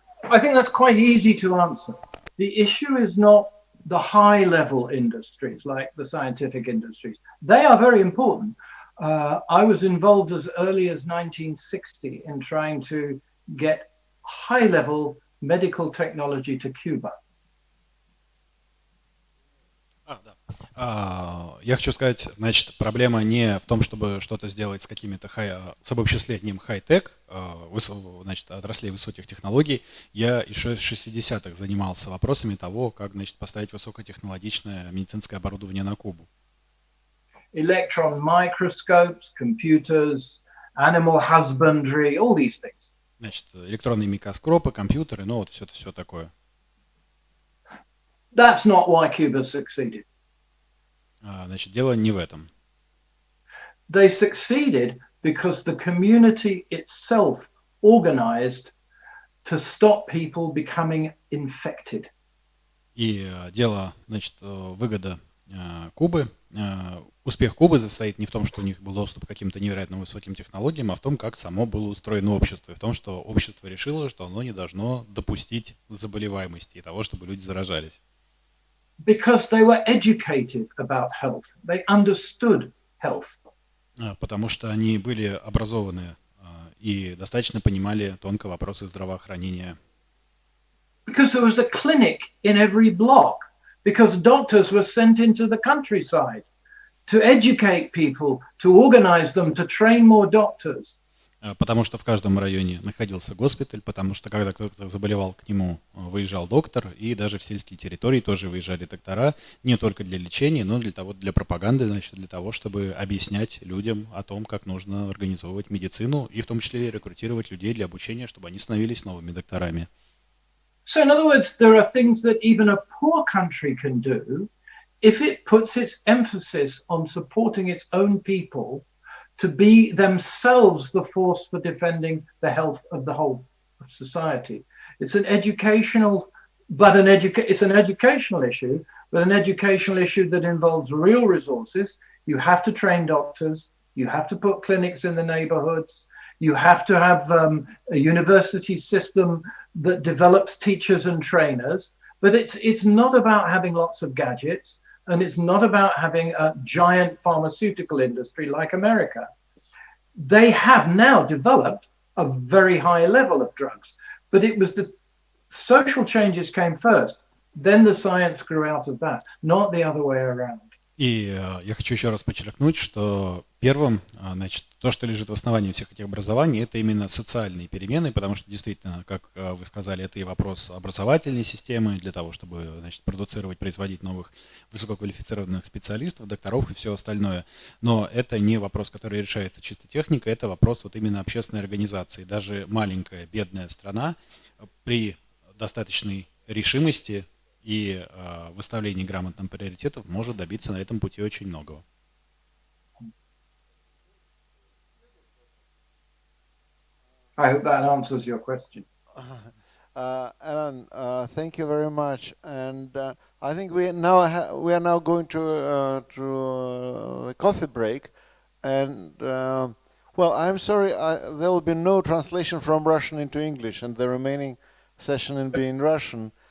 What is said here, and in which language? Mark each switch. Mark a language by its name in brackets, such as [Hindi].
[English] I think that's quite easy to answer. The issue is not the high-level industries like the scientific industries. They are very important. I was involved as early as 1960 in trying to get high-level medical technology to Cuba. [Russian] Я хочу сказать, значит, проблема не в том, чтобы что-то сделать с какими-то с обобществлением хай-тек, значит, отраслей высоких технологий. Я еще с 60-х занимался вопросами того, как, значит, поставить высокотехнологичное медицинское оборудование на Кубу. [English] Electron microscopes, computers, animal husbandry, all these things. [Russian] Значит, электронные микроскопы, компьютеры, ну вот все такое. [English] That's not why Cuba succeeded. [Russian] Значит, дело не в этом. [English] They succeeded because the community itself organized to stop people becoming infected. [Russian] И дело, значит, выгода Кубы, успех Кубы состоит не в том, что у них был доступ к каким-то невероятно высоким технологиям, а в том, как само было устроено общество, и в том, что общество решило, что оно не должно допустить заболеваемости и того, чтобы люди заражались. [English] Because they were educated about health. They understood health. [Russian] Потому что они были образованы и достаточно понимали тонко вопросы здравоохранения. [English] Because there was a clinic in every block. Because doctors were sent into the countryside to educate people, to organize them, to train more doctors. [Russian] Потому что в каждом районе находился госпиталь, потому что когда кто-то заболевал, к нему выезжал доктор, и даже в сельские территории тоже выезжали доктора, не только для лечения, но для пропаганды, значит, для того, чтобы объяснять людям о том, как нужно организовывать медицину, и в том числе рекрутировать людей для обучения, чтобы они становились новыми докторами. [English] So in other words, there are things that even a poor country can do if it puts its emphasis on supporting its own people to be themselves the force for defending the health of the whole society. It's an educational, it's an educational issue, but an educational issue that involves real resources. You have to train doctors. You have to put clinics in the neighborhoods. You have to have a university system that develops teachers and trainers. But it's not about having lots of gadgets. And it's not about having a giant pharmaceutical industry like America. They have now developed a very high level of drugs, but it was the social changes came first, then the science grew out of that, not the other way around. [Russian] И я хочу еще раз подчеркнуть, что первым, значит, то, что лежит в основании всех этих образований, это именно социальные перемены, потому что действительно, как вы сказали, это и вопрос образовательной системы для того, чтобы, значит, продуцировать, производить новых высококвалифицированных специалистов, докторов и все остальное. Но это не вопрос, который решается чисто техникой, это вопрос вот именно общественной организации. Даже маленькая бедная страна при достаточной решимости и выставлении грамотных приоритетов может добиться на этом пути очень многого. [English] I hope that answers your question. Alan, thank you very much. And I think we are now going to the coffee break. And well, I'm sorry, there will be no translation from Russian into English, and the remaining session will be in Russian.